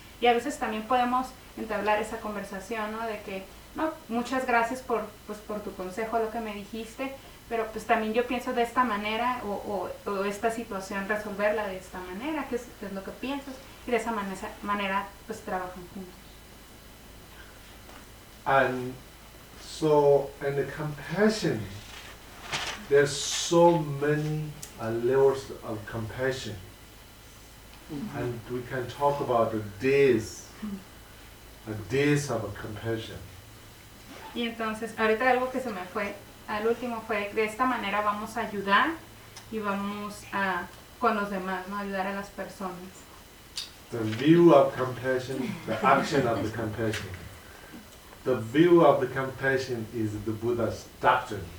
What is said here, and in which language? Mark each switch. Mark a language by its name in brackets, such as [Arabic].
[Spanish] Y a veces también podemos entablar esa conversación, ¿no? De que, no, muchas gracias por tu consejo, lo que me dijiste, pero pues también yo pienso de esta manera o esta situación, resolverla de esta manera, que es lo que piensas, y de esa manera pues trabajan juntos. [English] And so, and the compassion, there's so many layers of compassion. Mm-hmm. And we can talk about the days of a compassion. [Spanish] Y entonces, ahorita algo que se me fue, al último fue, de esta manera vamos a ayudar y vamos a, con los demás, ¿no? Ayudar a las personas. [English] The view of compassion, the action of the compassion. The view of the compassion is the Buddha's doctrine.